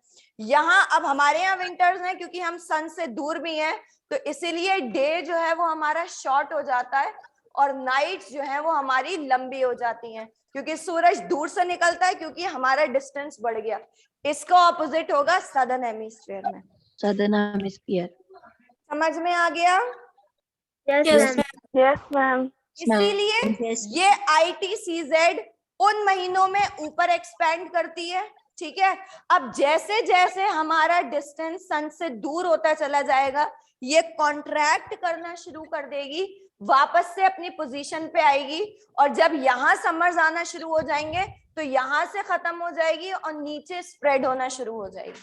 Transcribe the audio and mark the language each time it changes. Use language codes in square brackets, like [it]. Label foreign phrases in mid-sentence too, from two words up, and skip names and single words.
[hi] यहाँ अब हमारे यहाँ विंटर्स हैं क्योंकि हम सन से दूर भी हैं, तो इसीलिए डे जो है वो हमारा शॉर्ट हो जाता है और नाइट जो है वो हमारी लंबी हो जाती हैं, क्योंकि सूरज दूर से निकलता है, क्योंकि हमारा डिस्टेंस बढ़ गया। इसका ऑपोजिट होगा [en] Southern Hemisphere [hi] में। [en] Southern Hemisphere. [hi] समझ में आ गया? [en] Yes, ma'am. Yes, ma'am. [hi] इसीलिए [en] Yes. [hi] ये ITCZ उन महीनों में ऊपर एक्सपेंड करती है, ठीक है। अब जैसे जैसे हमारा डिस्टेंस सन से दूर होता चला जाएगा, ये कॉन्ट्रैक्ट करना शुरू कर देगी, वापस से अपनी पोजीशन पे आएगी, और जब यहाँ समर्स आना शुरू हो जाएंगे तो यहाँ से खत्म हो जाएगी और नीचे स्प्रेड होना शुरू हो जाएगी।